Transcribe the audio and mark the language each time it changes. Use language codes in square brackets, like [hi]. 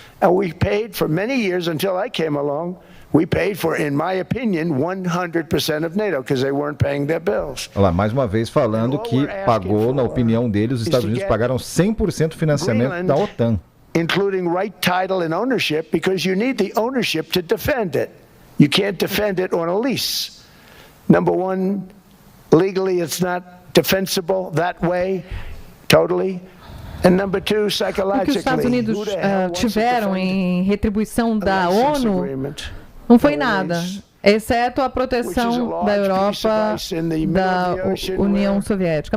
[en] And we paid for many years until I came along. We paid for, in my opinion, 100% of NATO because they weren't paying their bills. [pt] Olha lá, mais uma vez falando que pagou, na opinião dele, os Estados Unidos pagaram 100% do financiamento da OTAN. [en] Including right title and ownership because you need the ownership to defend it. You can't defend it on a lease. Number one, legally it's not defensible that way, totally. [pt] O que os Estados Unidos tiveram em retribuição da ONU não foi nada, exceto a proteção da Europa, da União Soviética.